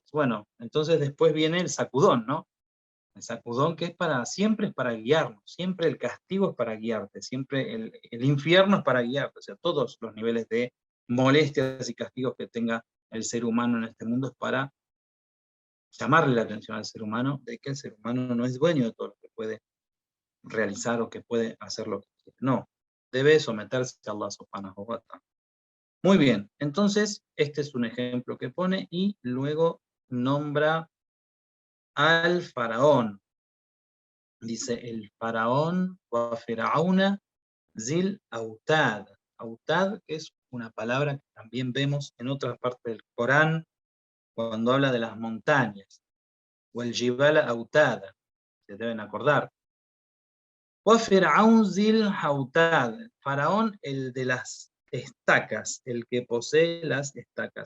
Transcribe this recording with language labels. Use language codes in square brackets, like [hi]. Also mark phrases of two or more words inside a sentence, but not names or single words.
[es] Bueno, entonces después viene el sacudón, ¿no? El sacudón, que siempre es para guiarnos, siempre el castigo es para guiarte, siempre el infierno es para guiarte, o sea, todos los niveles de molestias y castigos que tenga el ser humano en este mundo es para llamarle la atención al ser humano de que el ser humano no es dueño de todo lo que puede realizar o que puede hacer lo que quiere. No, debe someterse a Allah [ar] سبحانه وتعالى. [es] Muy bien, entonces este es un ejemplo que pone y luego nombra al faraón. Dice el faraón [ar] وفرعون ذي الأوتاد. [es] Autad, que es una palabra que también vemos en otras partes del Corán cuando habla de las montañas. O el [ar] جبال أوتاد, [es] se deben acordar. [ar] وفرعون ذي الأوتاد. [es] Faraón, el de las estacas, el que posee las estacas.